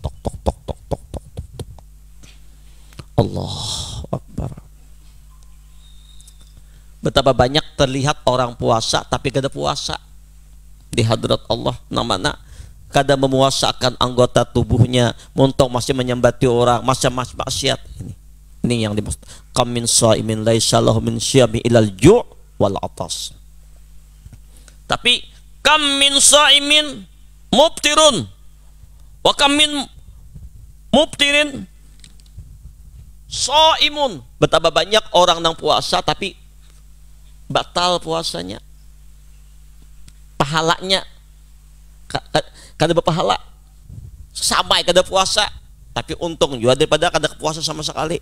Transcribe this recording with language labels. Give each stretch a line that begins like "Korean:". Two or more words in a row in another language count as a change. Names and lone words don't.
Arabic: الله أكبر.
Indonesian: Betapa banyak terlihat orang puasa tapi kada puasa di hadrat Allah.
Banjar: Namanya kada memuasakan anggota tubuhnya, montong masih menyambati orang, macam-macam maksiat.
Indonesian: Ini yang dimaksud.
Arabic: كم من صائم ليس له من صيامه إلا الجوع والعطش. Tapi كم من صائم مفطر وكم من مفطر صائم.
Indonesian: Betapa banyak orang yang puasa tapi batal puasanya, pahalanya kada berpahala, sampai kada puasa tapi untung juga daripada kada puasa sama sekali.